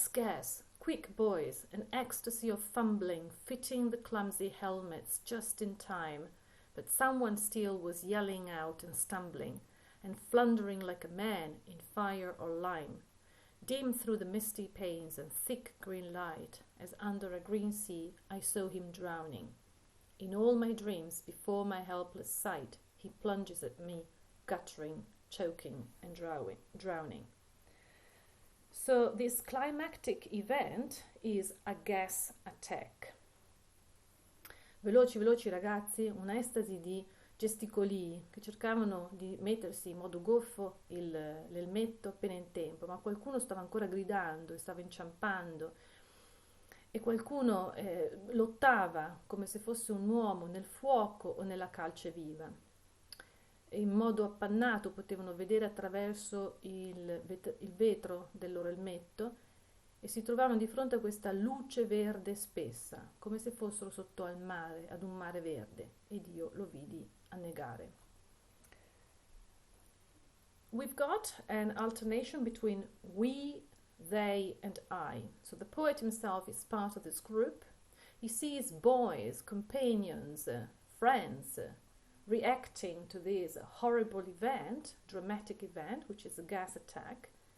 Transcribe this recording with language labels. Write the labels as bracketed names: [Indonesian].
[English] scarce, quick boys, an ecstasy of fumbling, fitting the clumsy helmets just in time, but someone still was yelling out and stumbling, and floundering like a man in fire or lime, dim through the misty panes and thick green light, as under a green sea I saw him drowning. In all my dreams, before my helpless sight, he plunges at me, guttering, choking, and drowning. So this climactic event is a gas attack. [Italian] Veloci, veloci ragazzi, un'estasi di gesticoli che cercavano di mettersi in modo goffo l'elmetto appena in tempo, ma qualcuno stava ancora gridando e stava inciampando e qualcuno lottava come se fosse un uomo nel fuoco o nella calce viva. In modo appannato potevano vedere attraverso il vetro del loro elmetto e si trovavano di fronte a questa luce verde spessa, come se fossero sotto al mare, ad un mare verde, ed io lo vidi annegare. [English] We've got an alternation between we, they, and I. So the poet himself is part of this group. He sees boys, companions, friends, reacting to this horrible event, dramatic event, which is a gas attack.